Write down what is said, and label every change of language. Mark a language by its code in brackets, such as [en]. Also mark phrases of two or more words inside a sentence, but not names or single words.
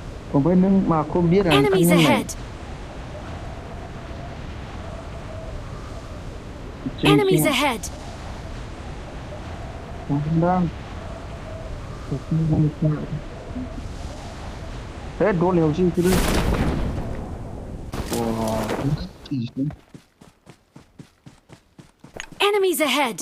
[brx] ओमफ्राय नों माखौ बिरनानै [en] Enemies [brx] थाङो होननाय? [en] ahead! [brx] सिं [en] Enemies ahead! [brx] थांदां है दलायावसो बिसोरो [en] Enemies ahead!